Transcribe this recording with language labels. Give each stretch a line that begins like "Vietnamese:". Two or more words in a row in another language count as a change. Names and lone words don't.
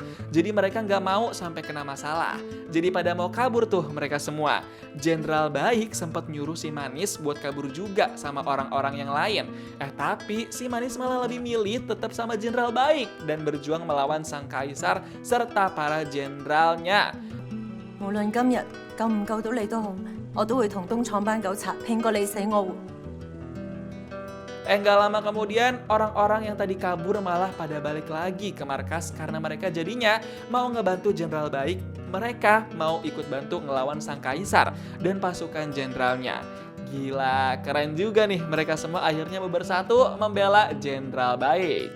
Indonesian: Jadi mereka gak mau sampai kena masalah. Jadi pada mau kabur tuh mereka semua. Jenderal Baik sempat nyuruh si Manis buat kabur juga sama orang-orang yang lain. Tapi si Manis malah lebih milih tetap sama Jenderal Baik dan berjuang melawan sang kaisar serta para jenderalnya.
Cantonese: 無論今日救唔救到你都好，我都會同東廠班狗賊拼過你死我活。
Indonesian: Gak lama kemudian, orang-orang yang tadi kabur malah pada balik lagi ke markas karena mereka jadinya mau ngebantu Jenderal Baik. Mereka mau ikut bantu ngelawan sang kaisar dan pasukan jenderalnya. Gila, keren juga nih mereka semua akhirnya bersatu membela Jenderal Baik.